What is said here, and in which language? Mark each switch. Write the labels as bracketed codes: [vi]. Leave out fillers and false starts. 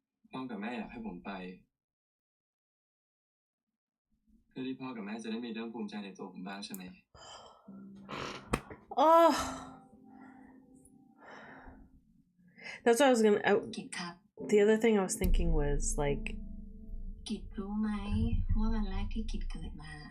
[th] พ่อกับแม่อยากให้ผมไปเพื่อที่พ่อกับแม่จะได้มีเรื่องภูมิใจในตัวผมบ้างใช่ไหม [en] Oh, that's what I was gonna. [th] กิจครับ [en] The other thing I was thinking was like [th] กิจรู้ไหมว่าวันแรกที่กิจเกิดมา